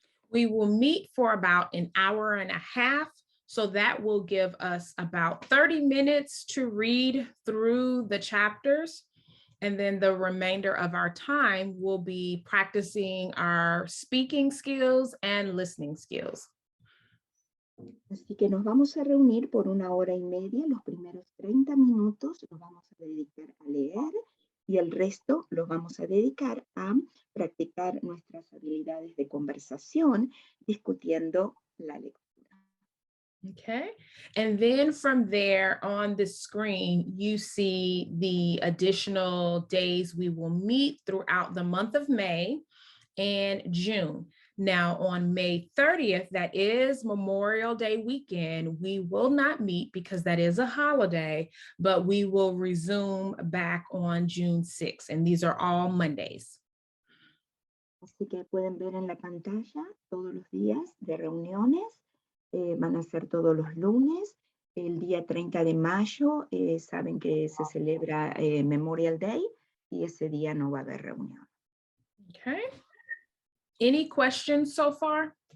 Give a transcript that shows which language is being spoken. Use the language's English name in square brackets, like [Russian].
[English] We will meet for about an hour and a half. So that will give us about 30 minutes to read through the chapters. And then the remainder of our time will be practicing our speaking skills and listening skills. [Spanish] Así que nos vamos a reunir por 1 hora y media. Los primeros 30 minutos los vamos a dedicar a leer y el resto los vamos a dedicar a practicar nuestras habilidades de conversación discutiendo la lectura. [English] Okay, and then from there on the screen, you see the additional days we will meet throughout the month of May and June. Now on May 30th, that is Memorial Day weekend, we will not meet because that is a holiday, but we will resume back on June 6th, and these are all Mondays. [Spanish] Así que pueden ver en la pantalla todos los días de reuniones. Van a ser todos los lunes. El día 30 de mayo saben que se celebra Memorial Day y ese día no va a haber reunión. [English] Okay. Any questions so far?